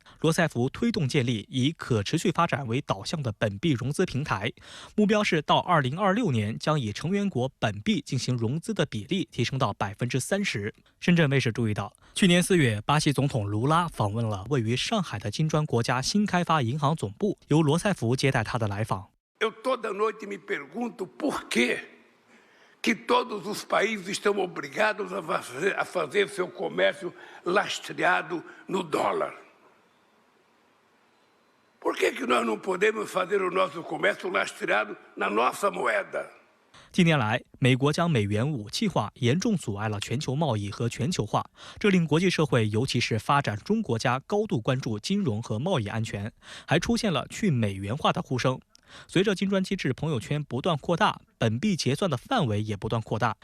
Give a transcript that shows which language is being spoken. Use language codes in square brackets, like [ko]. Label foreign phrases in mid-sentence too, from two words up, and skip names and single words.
[zh] 罗塞夫推动建立以可持续发展为导向的本币融资平台，目标是到2026年将以成员国本币进行融资的比例提升到30%。深圳卫视注意到，去年4月，巴西总统卢拉访问了位于上海的金砖国家新开发银行总部，由罗塞夫接待他的来访。 [pt] Eu toda noite me pergunto por quê que todos os países estão obrigados a fazer seu comércio lastreado no dólar. Por que nós não podemos fazer o nosso comércio lastreado na nossa moeda？ [zh] 近年来，美国将美元武器化，严重阻碍了全球贸易和全球化，这令国际社会，尤其是发展中国家高度关注金融和贸易安全，还出现了去美元化的呼声。随着金砖机制朋友圈不断扩大，本币结算的范围也不断扩大。